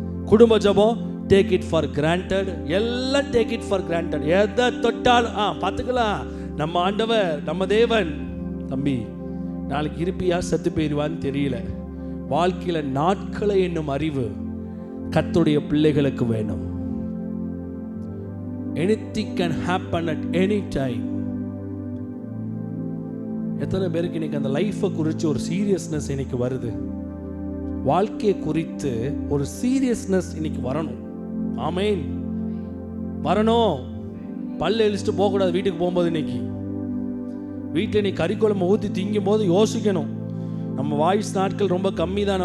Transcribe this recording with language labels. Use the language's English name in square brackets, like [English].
[Tamil] குடும்ப ஜபம் [English] Take it for granted. [Tamil] எல்லாம் டேக் இட் ஃபார் கிராண்டட். எதை தொட்டால் பார்த்துக்கலாம். நம்ம ஆண்டவர், நம்ம தேவன். தம்பி, நாளைக்கு இருப்பியா செத்து போயிடுவான்னு தெரியல. வாழ்க்கையில் நாட்களை என்னும் அறிவு கர்த்தருடைய பிள்ளைகளுக்கு வேணும். [English] anything can happen at any time. [Tamil] எத்தனை பேருக்கு இன்னைக்கு அந்த லைஃபை குறித்து ஒரு சீரியஸ்னஸ் இன்னைக்கு வருது? வாழ்க்கையை குறித்து ஒரு சீரியஸ்னஸ் இன்னைக்கு வரணும். ஆமென், வரணும். பல்ல எழுச்சிட்டு போகக்கூடாது வீட்டுக்கு போகும்போது. இன்னைக்கு வீட்டில் நீ கறிக்குழம்பு ஊற்றி திங்கும் போது யோசிக்கணும், நம்ம வாய்ஸ் நாட்கள் ரொம்ப கம்மி தான்.